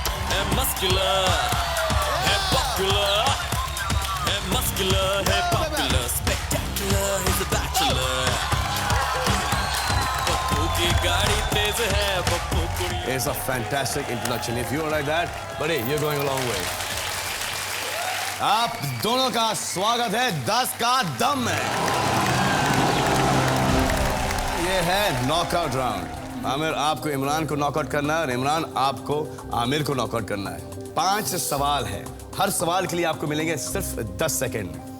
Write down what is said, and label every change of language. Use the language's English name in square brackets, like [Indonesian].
[English] Hey muscular, hey popular, hey muscular, hey popular, spectacular, he's a bachelor. [Hindi] Pappu की गाड़ी तेज है, पप्पू कुड़ी. [English] It's a fantastic introduction. If you are like that, buddy, you're going a long way. [Hindi] आप दोनों का स्वागत है 10 का दम में. ये है नॉकआउट राउंड. आमिर आपको इमरान को नॉकआउट करना है और इमरान आपको आमिर को नॉकआउट करना है. 5 सवाल है. हर सवाल के लिए आपको मिलेंगे सिर्फ 10 सेकेंड.